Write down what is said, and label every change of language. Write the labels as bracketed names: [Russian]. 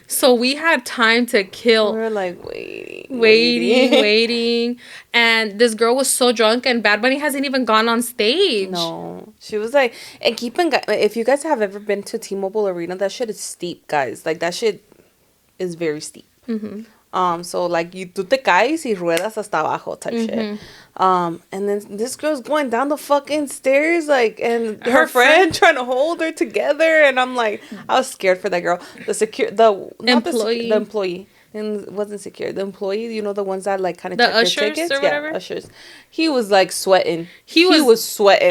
[English] So we had time to kill. We were like waiting. And this girl was so drunk, and Bad Bunny hasn't even gone on stage. No. She was like, and if you guys have ever been to T-Mobile Arena, that shit is steep, guys. Like, that shit is very steep. Mm-hmm. [Spanish] So, like, tú te caes y ruedas hasta abajo [English] type shit. And then this girl's going down the fucking stairs, like, and her friend trying to hold her together, and I'm like, I was scared for that girl. The employee. And it wasn't secure. The employee, you know, the ones that, like, kind of check your tickets? Or whatever? Yeah, ushers. He was, like, sweating. He was sweating.